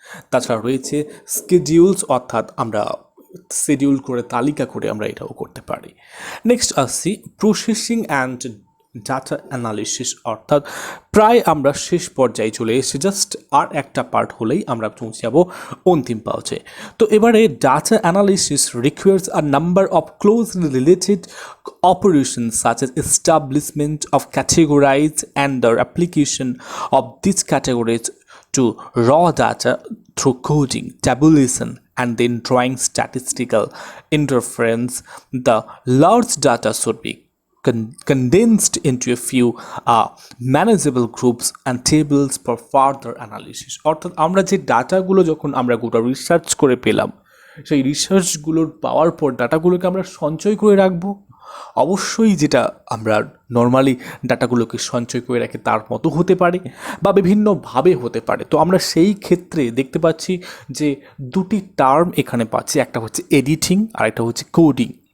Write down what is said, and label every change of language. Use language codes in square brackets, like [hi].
[bn] তাছাড়া রয়েছে স্কেডিউলস, অর্থাৎ আমরা শিডিউল করে তালিকা করে আমরা এটাও করতে পারি। নেক্সট আসছি প্রসেসিং অ্যান্ড ডাটা অ্যানালিসিস, অর্থাৎ প্রায় আমরা শেষ পর্যায়ে চলে এসেছি। জাস্ট আর একটা পার্ট হলেই আমরা পৌঁছে যাব অন্তিম পাউচে। তো এবারে [en] Data analysis requires a number of closely related operations such as establishment of categories and the application of these categories to raw data through coding, tabulation and then drawing statistical interference, the large data should be condensed into a few manageable groups and tables for further analysis. [bn] অর্থাৎ আমরা যে ডাটাগুলো যখন আমরা গোটা research করে পেলাম, সেই রিসার্চগুলোর পাওয়ার পর ডাটাগুলোকে আমরা সঞ্চয় করে রাখবো। অবশ্যই যেটা আমরা নর্মালি ডাটাগুলোকে সঞ্চয় করে রাখি তার মতো হতে পারে বা বিভিন্নভাবে হতে পারে। তো আমরা সেই ক্ষেত্রে দেখতে পাচ্ছি যে দুটি টার্ম এখানে পাচ্ছি, একটা হচ্ছে এডিটিং আর একটা হচ্ছে কোডিং।